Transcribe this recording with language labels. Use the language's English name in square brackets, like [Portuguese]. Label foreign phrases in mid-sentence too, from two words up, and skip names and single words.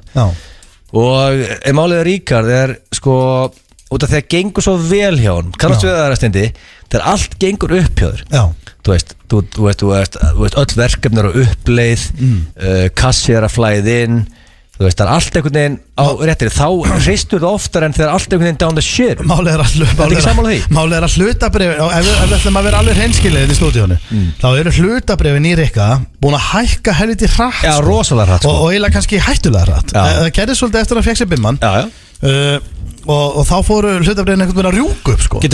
[Icelandic] Og málið að Ríkard er, sko, út af því að gengur svo vel hjá hann, kannast við það steindi, þegar allt gengur upp hjá þér. Já. Þú veist öll verkefni eru uppleið, kassi er að flæða inn, þú veist, það er allt einhvern veginn á réttir, þá hreistur það oftar en þegar allt einhvern veginn [English] down the shit. [Icelandic] Málið er að hlutabrif, ef við ætlum að vera alveg hreinskilið í stúdíónu, þá eru hlutabrifin í Rikka búin að hækka helviti hratt. Já, rosalega hratt, sko. Og eiginlega kannski hættulega hratt. Það gerði svolítið eftir að fekk sér bimman. Og þá fóru hlutabrifin einhvern veginn að rjúka upp, sko.